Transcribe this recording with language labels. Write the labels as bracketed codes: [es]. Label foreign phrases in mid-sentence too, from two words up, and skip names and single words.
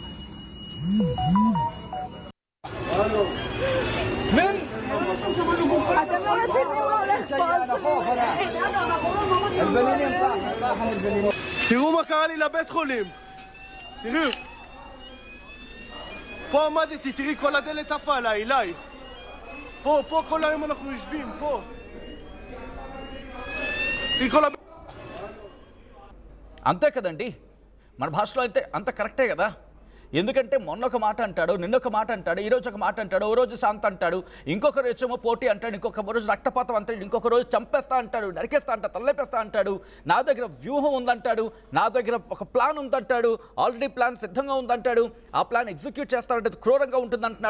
[he] תראו מה קרה לי לבית חולים, תראו, פה עמדתי, תראי כל הדלת עפה עליי, אליי, פה כל היום אנחנו יושבים, פה, תראי כל הבית. [te] అంతే కదండి, మన భాషలో అయితే అంత కరెక్టే కదా. ఎందుకంటే మొన్న ఒక మాట అంటాడు, నిన్న ఒక మాట అంటాడు, ఈరోజు ఒక మాట అంటాడు, ఓ రోజు శాంత అంటాడు, ఇంకొక రోజేమో పోటీ అంటాడు, ఇంకొక రోజు రక్తపాతం అంటాడు, ఇంకొక రోజు చంపేస్తా అంటాడు, నరికేస్తా అంటాడు, తలలేపేస్తా అంటాడు, నా దగ్గర వ్యూహం ఉందంటాడు, నా దగ్గర ఒక ప్లాన్ ఉందంటాడు, [en] already plan [te] సిద్ధంగా ఉందంటాడు, ఆ [en] plan execute [te] చేస్తాడంటే క్రూరంగా ఉంటుందంటున్నాడు.